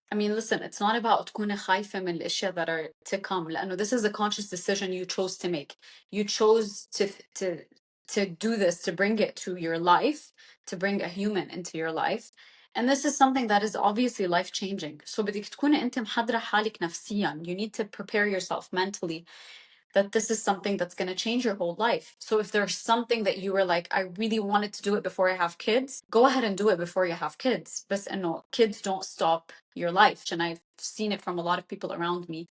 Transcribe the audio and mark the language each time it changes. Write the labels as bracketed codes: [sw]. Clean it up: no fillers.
[en] I mean, listen, it's not about [ar] تكوني خايفة من الأشياء [en] that are to come. [ar] لأنه [en] this is a conscious decision you chose to make. You chose to do this, to bring it to your life, to bring a human into your life. And this is something that is obviously life changing. So [ar] بدك تكوني أنت محضرة حالك نفسيا. [en] You need to prepare yourself mentally that this is something that's going to change your whole life. So if there's something that you were like, I really wanted to do it before I have kids, go ahead and do it before you have kids. But no, kids don't stop your life. And I've seen it from a lot of people around me.